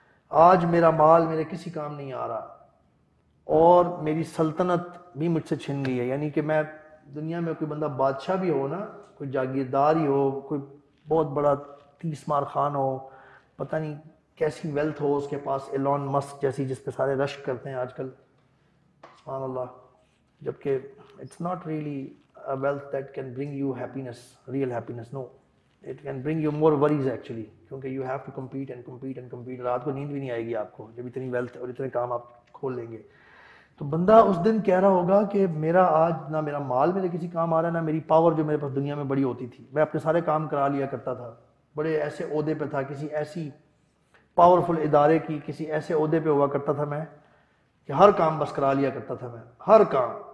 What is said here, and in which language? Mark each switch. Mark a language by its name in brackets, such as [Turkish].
[Urdu] آج میرا مال میرے کسی کام نہیں آ رہا اور میری سلطنت بھی مجھ سے چھن گئی ہے. یعنی کہ میں دنیا میں کوئی بندہ بادشاہ بھی ہو نا، کوئی جاگیردار ہی ہو، کوئی بہت بڑا 30 مار خان ہو، پتہ نہیں کیسی ویلتھ ہو اس کے پاس، ایلون مسک جیسی جس پہ سارے رشک کرتے ہیں آج کل، سبحان اللہ. [English] جبکہ it's not really a wealth that can bring you happiness, real happiness. No, it can bring you more worries actually, [Urdu] کیونکہ [English] you have to compete and compete [Urdu] and compete. رات کو نیند بھی نہیں آئے گی آپ کو جب اتنی ویلتھ اور اتنے کام آپ کھول لیں گے. تو بندہ اس دن کہہ رہا ہوگا کہ میرا آج نہ میرا مال میرے کسی کام آ رہا ہے، نہ میری پاور جو میرے پاس دنیا میں بڑی ہوتی تھی، میں اپنے سارے کام کرا لیا کرتا تھا، بڑے ایسے عہدے پہ تھا، کسی ایسی پاورفل ادارے کی کسی ایسے عہدے پہ ہوا کرتا تھا میں کہ ہر کام بس کرا لیا کرتا تھا میں، ہر کام.